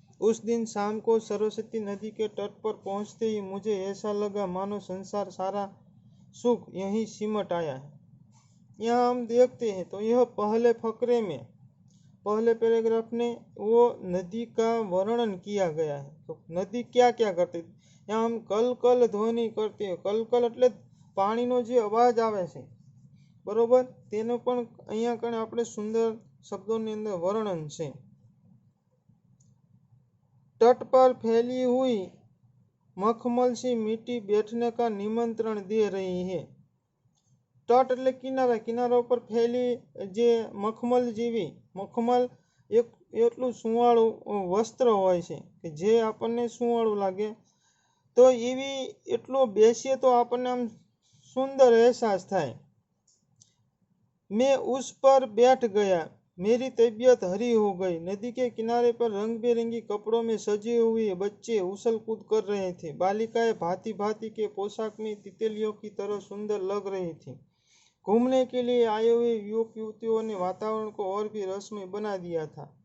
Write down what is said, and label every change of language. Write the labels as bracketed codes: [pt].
[hi] उस दिन शाम को सरस्वती नदी के तट पर पहुंचते ही मुझे ऐसा लगा मानो संसार सारा सुख यहीं सिमट आया है। यहाँ हम देखते हैं तो यह पहले फकरे में, पहले पैराग्राफ ने वो नदी का वर्णन किया गया है। तो नदी क्या क्या करती, यहाँ हम कल कल ध्वनि करते हैं। [gu] कल कल એટલે પાણીનો જે અવાજ આવે છે, બરોબર, તેનો પણ અહીંયા કણે આપણે સુંદર શબ્દોની અંદર વર્ણન છે। [hi] तट पर फैली हुई मखमल सी मिट्टी बैठने का निमंत्रण दे रही है। [gu] तट એટલે કિનારા, કિનારા ઉપર ફેલી જે મખમલ જેવી, મખમલ એક એટલું સુંવાળું વસ્ત્ર હોય છે કે જે આપણને સુંવાળું લાગે, તો એવી એટલો બેસીએ તો આપણને આમ સુંદર અહેસાસ થાય। [hi] मैं उस पर बैठ गया, मेरी तबीयत हरी हो गई। नदी के किनारे पर रंग बिरंगी कपड़ों में सजे हुए बच्चे उछल कूद कर रहे थे। बालिकाएं भांति भांति के पोशाक में तितलियों की तरह सुंदर लग रही थी। घूमने के लिए आए हुए युवक युवतियों ने वातावरण को और भी रसमय बना दिया था।